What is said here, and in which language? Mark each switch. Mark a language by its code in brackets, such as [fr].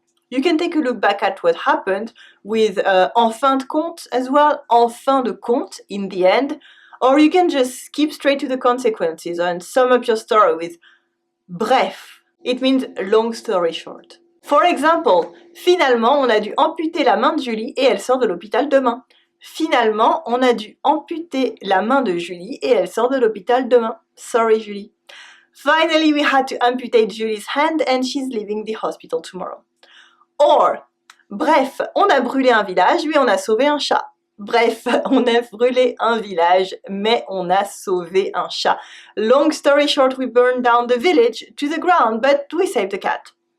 [en] You can take a look back at what happened with [fr] en fin de compte [en] as well, en fin de compte, in the end, or you can just skip straight to the consequences and sum up your story with bref. It means long story short. For example, [fr] finalement, on a dû amputer la main de Julie et elle sort de l'hôpital demain. Finalement, on a dû amputer la main de Julie et elle sort de l'hôpital demain. [en] Sorry, Julie. Finally, we had to amputate Julie's hand and she's leaving the hospital tomorrow. [fr] Or, bref, on a brûlé un village, mais on a sauvé un chat. Bref, on a brûlé un village, mais on a sauvé un chat. [en] Long story short, we burned down the village to the ground, but we saved the cat.